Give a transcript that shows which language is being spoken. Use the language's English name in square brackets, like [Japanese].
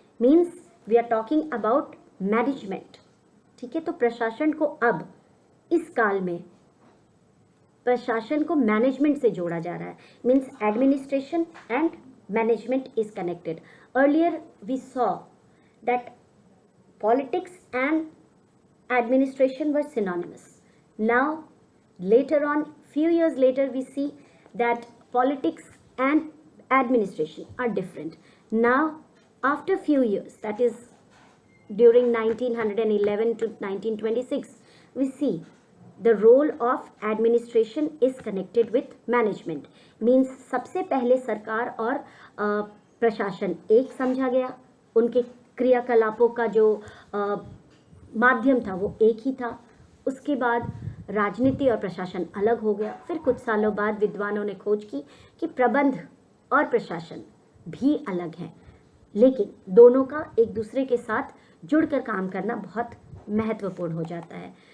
[English] Means we are talking about management. [Hindi] ठीक है, तो प्रशासन को अब इस काल में प्रशासन को मैनेजमेंट से जोड़ा जा रहा है। [English] Means administration and management is connected. Earlier we saw that politics and administration were synonymous. Now, later on, few years later, we see that politics and administration are different. Now, after few years, that is during 1911 to 1926, we see the role of administration is connected with management. [Hindi] Means सबसे पहले सरकार और प्रशासन एक समझा गया, उनके क्रियाकलापों का जो माध्यम था वो एक ही था। उसके बाद राजनीति और प्रशासन अलग हो गया। फिर कुछ सालों बाद विद्वानों ने खोज की कि प्रबंध और प्रशासन भी अलग हैं, लेकिन दोनों का एक दूसरे के साथ जुड़कर काम करना बहुत महत्वपूर्ण हो जाता है।